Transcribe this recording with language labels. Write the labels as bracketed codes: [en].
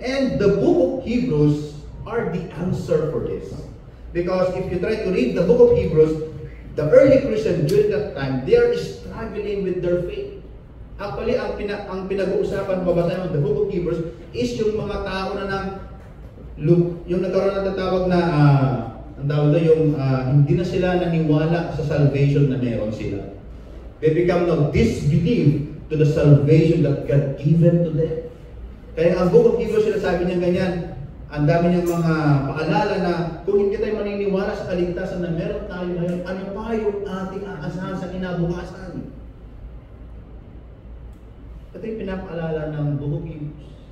[en] And the book of Hebrews are the answer for this. Because if you try to read the book of Hebrews, the early Christians during that time, they are struggling with their faith. [tl] Actually, ang pinag-uusapan, babasahin ng the book of Hebrews, is yung mga tao na yung nagkaroon ng tatawag na, ang tawag doon, yung hindi na sila naniwala sa salvation na meron sila. [en] They become now disbelieve to the salvation that God given to them. [tl] Kaya ang book of Hebrews, sinasabi niya ganyan, ang dami niyang mga paalala na kung hindi tayo maniniwala sa kaligtasan na meron tayo ngayon, ano pa yung ating aasahan sa kinabukasan? Ito yung pinapaalala ng book of Hebrews.